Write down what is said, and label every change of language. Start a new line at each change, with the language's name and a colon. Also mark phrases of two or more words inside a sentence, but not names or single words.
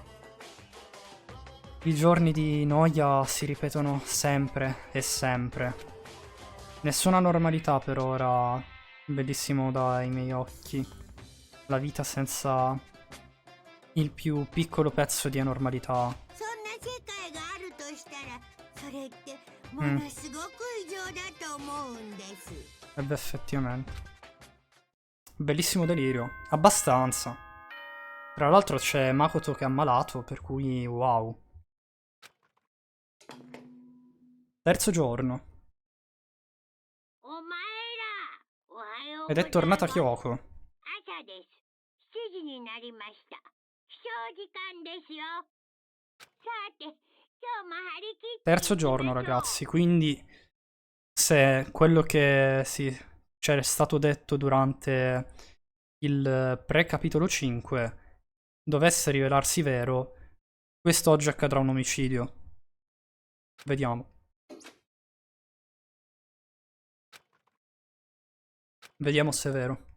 Italian: I giorni di noia si ripetono sempre e sempre. Nessuna normalità per ora, bellissimo dai miei occhi. La vita senza il più piccolo pezzo di anormalità.
Japanese: そんな世界があるとしたら、それってものすごく異常だと思うんです。
Italian: E beh, effettivamente. Bellissimo delirio. Abbastanza. Tra l'altro c'è Makoto che è ammalato, per cui wow. Terzo giorno.
Japanese: お前ら、おはようご
Italian: Ed
Japanese: ざい
Italian: è
Japanese: ます。
Italian: tornata Kyoko.
Japanese: 朝です。7時になりました。起床時間ですよ。さて、今日も張り切って。
Italian: Terzo giorno, ragazzi, quindi se quello che c'era stato detto durante il pre-capitolo 5 dovesse rivelarsi vero, quest'oggi accadrà un omicidio. Vediamo. Vediamo se è vero.